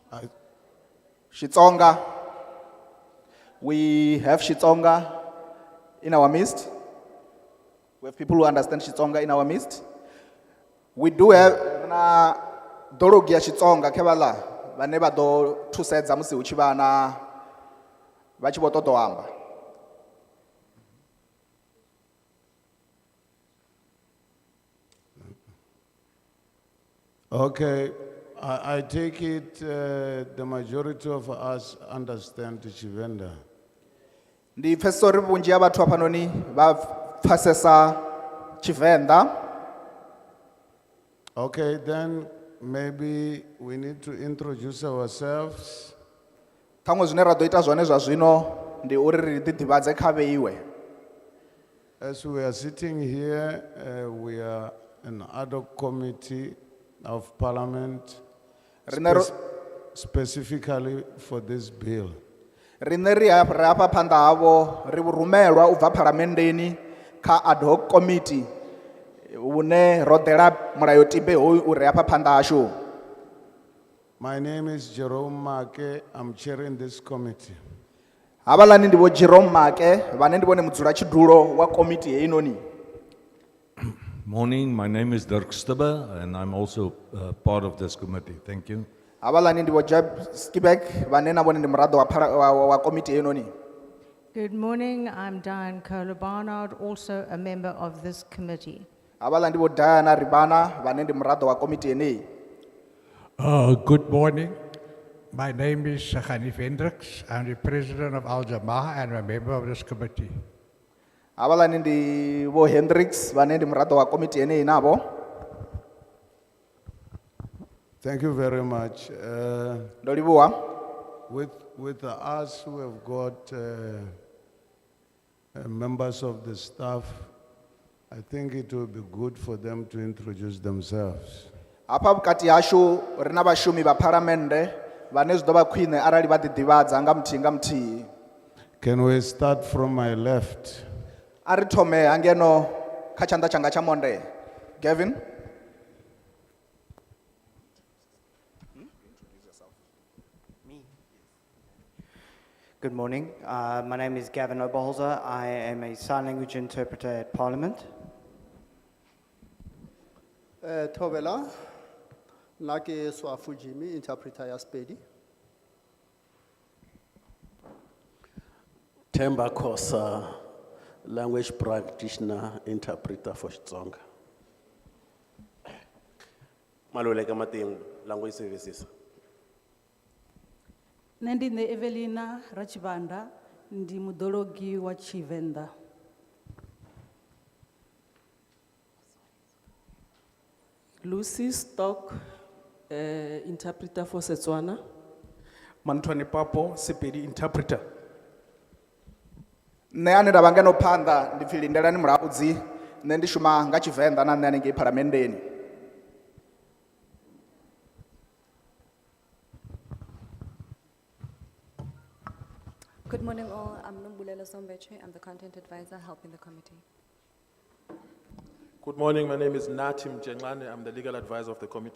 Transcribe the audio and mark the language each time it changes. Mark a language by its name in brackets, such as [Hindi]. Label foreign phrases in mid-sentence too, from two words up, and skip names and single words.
[English] I, Xitsonga. We have Xitsonga in our midst. We have people who understand Xitsonga in our midst. We do have [Venda] na dologi ya Xitsonga kevala vane va do thusedza musi hu tshi vha na vha tshi vho ṱoḓa u amba. [English] okay, I take it the majority of us understand Chivenda. [Venda] Ndi pfesesa uri vhunzhi ha vhathu hafhanoni vha pfesesa Tshivenḓa. [English] Okay, then maybe we need to introduce ourselves. [Venda] Ṱhaṅwe zwine ra ḓo ita zwone zwa zwino ndi uri ri ḓiḓivhadze kha vheiwe. [English] As we are sitting here, we are an ad hoc committee of parliament specifically for this bill. [Venda] Riṋe ri hafha phanḓa havho ri rumelwa u bva phalamendeni kha [English] ad hoc committee [Venda] hune ro ḓela mulayotibe hoyu uri hafha phanḓa hashu. [English] My name is Jerome Make, I'm chairing this committee. [Venda] Havhalani ndi vho Jerome Make vhane ndi vhone mudzulatshidulo wa komiti heinoni. [English] Morning, my name is Dirk Stibbe and I'm also part of this committee. Thank you. [Venda] Havhalani ndi vho Jeb Skibek vhane na vhone ndi muraḓo wa komiti heinoni. [English] Good morning, I'm Diane Kohler-Barnard, also a member of this committee. [Venda] Havhalani ndi vho Diana Ribana vhane ndi muraḓo wa komiti heneyi. [English] Good morning. My name is Hanif Hendricks. I'm the president of Al Jama'ah and a member of this committee. [Venda] Havhalani ndi vho Hendricks vhane ndi muraḓo wa komiti heneyi navho. [English] Thank you very much. [Venda] Ndo livhuwa. [English] With us who have got members of the staff, I think it will be good for them to introduce themselves. [Venda] Hafha vhukati hashu ri na vhashumi vha phalamennde vhane zwi ḓo vha khwine arali vha ḓiḓivhadza nga muthihi nga muthihi. [English] Can we start from my left? [Venda] A ri thome hangeno kha tshanḓa tshanga tsha monde. [English] Gavin. Good morning. My name is Gavin Oberholzer. I am a sign language interpreter at Parliament. [Northern Sotho] Thobela, Nake Swafujimi, interpreter ya Spedi. [English] Themba Khosa, language practitioner, interpreter for Xitsonga. Maluleka Mating, language services. [Venda] Nandine Evelina Rachibanda, ndi mudologi wa Tshivenḓa. [English] Lucy Stock, interpreter for Setswana. Mantwani Papo, Sepedi interpreter. [Venda] Nṋe ane nda vha ngeno phanḓa ndi pfhi Lindelani Mulaudzi, nṋe ndi shuma nga Tshivenḓa na nṋe hanengei phalamendeni. [English] Good morning all, I'm Nombulela Sombeche, I'm the content advisor helping the committee. Good morning, my name is Natim Jenglane, I'm the legal advisor of the committee.